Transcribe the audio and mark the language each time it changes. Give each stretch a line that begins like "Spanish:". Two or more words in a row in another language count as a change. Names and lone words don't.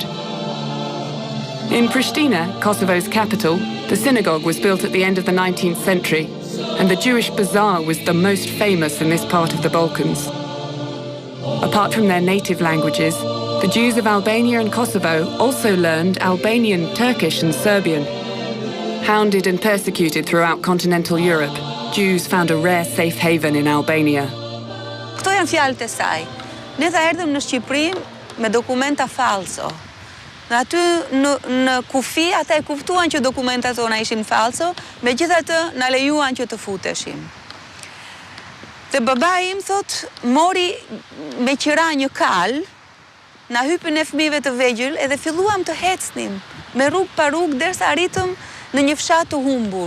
English: In Pristina, Kosovo's capital, the synagogue was built at the end of the 19th century, and the Jewish bazaar was the most famous in this part of the Balkans. Apart from their native languages, the Jews of Albania and Kosovo also learned Albanian, Turkish and Serbian. Hounded and persecuted throughout continental Europe, Jews found a rare safe haven in Albania.
Albanian: Këto janë fjalët e saj. Ne tha erdhëm në Shqipëri me dokumenta falso. Dhe aty në kufi ata e kuptuan që dokumentat tona ishin falso, megjithatë na lejuan që të futeshim. Dhe babai im thot, mori me qira një kal, na hypën e fëmijëve të vegjël edhe filluam të hecnim me rrugë pa rrugë derisa arritëm në një fshat të humbur.